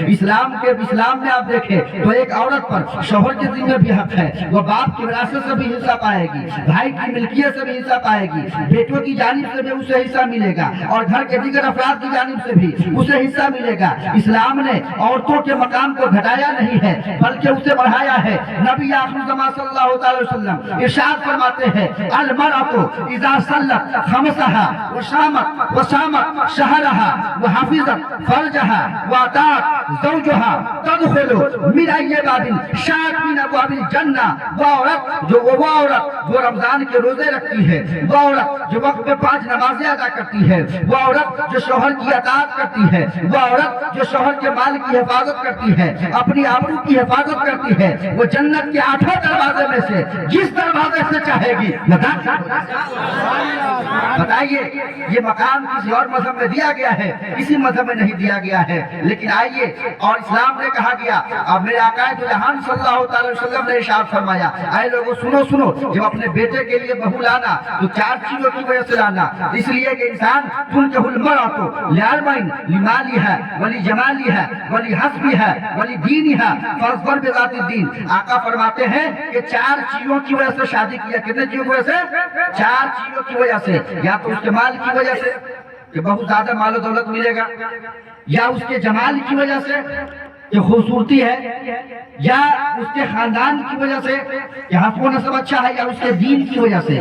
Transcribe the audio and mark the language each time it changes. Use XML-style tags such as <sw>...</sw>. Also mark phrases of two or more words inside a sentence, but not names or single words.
<ur>اسلام میں آپ دیکھیں تو ایک عورت پر شوہر کے ذمے بھی حق ہے، وہ باپ کی وراثت سے بھی حصہ پائے گی، بھائی کی ملکیت سے بھی حصہ پائے گی، بیٹوں کی جانب سے بھی اسے حصہ ملے گا، اور گھر کے دیگر افراد کی جانب سے بھی اسے حصہ ملے گا. اسلام نے عورتوں کے مقام کو گھٹایا نہیں ہے، بلکہ اسے بڑھایا ہے. نبی آخر زمانہ صلی اللہ علیہ وسلم ارشاد فرماتے ہیں</ur> <ar>المرأة إذا صلت خمسها و صامت شهرها و حفظت فرجها و أطاعت زوجها تدخل من أي باب شاءت أبواب الجنة.</ar> <ur>وہ عورت جو رمضان کے روزے رکھتی ہے، وہ عورت جو وقت پہ 5 نمازیں ادا کرتی ہے، وہ عورت جو شوہر کی اطاعت کرتی ہے، وہ عورت جو شوہر کے مال کی حفاظت کرتی ہے، اپنی آبرو کی حفاظت کرتی ہے، وہ جنت کے 8 دروازے میں سے جس دروازے سے چاہے گی بتائیے، یہ مقام کسی اور مذہب میں دیا گیا ہے، کسی مذہب میں نہیں دیا گیا ہے. لیکن آئیے، اور اسلام نے کہا گیا، اب میرے آقائے تو جہان صلی اللہ علیہ وسلم نے ارشاد فرمایا، آئے لوگوں سنو سنو، جب اپنے بیٹے کے لیے بہو لانا تو 4 چیزوں کی وجہ سے لانا، اس لیے کہ انسان</ur> <ar>تنكح المرأة لأربع لمالها و لجمالها و لحسبها و لدينها فاظفر بذات الدين.</ar> <ur>آقا فرماتے ہیں کہ 4 چیزوں کی وجہ سے شادی کیا. کتنے چیزوں کی وجہ سے؟ 4 چیزوں کی وجہ سے. یا تو اس کے مال کی وجہ سے کہ بہت زیادہ مال دولت ملے گا، یا اس کے جمال کی وجہ سے کہ خوبصورتی ہے، یا اس کے خاندان کی وجہ سے کہ حسب نسب اچھا ہے، یا اس کے دین کی وجہ سے.</ur>